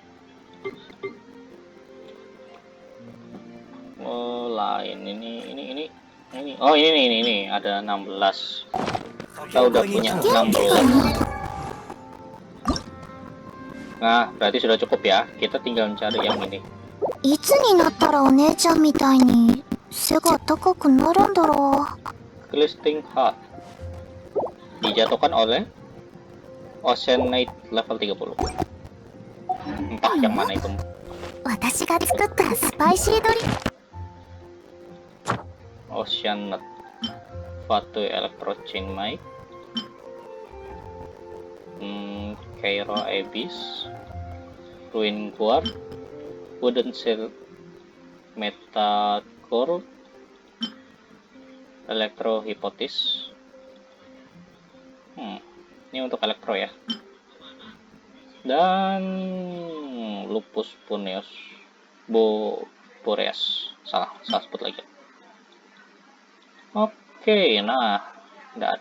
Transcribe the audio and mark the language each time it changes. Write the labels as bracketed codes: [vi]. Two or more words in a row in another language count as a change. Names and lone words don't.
[id] Oh, lain ini. Oh, ini ada 16. Kita udah punya 16. Nah, berarti sudah cukup ya. Kita tinggal mencari yang ini. [ja] いつになったらお姉ちゃんみたいに背が高くなるんだろう。 [id] Glistening Heart dijatuhkan oleh Ocean Knight level 30. Entah yang mana itu. [ja] 私が作ったスパイシードリンク。 [id] Ocean Knight Fatu Electro Chain Mic, Cairo Abyss, Ruin Guard, Wooden Shield, Metacore, Electro Hypotis. Ini untuk elektro ya. Dan Lupus Puneus Boreas. Salah sebut lagi. Oke, nah, nggak ada.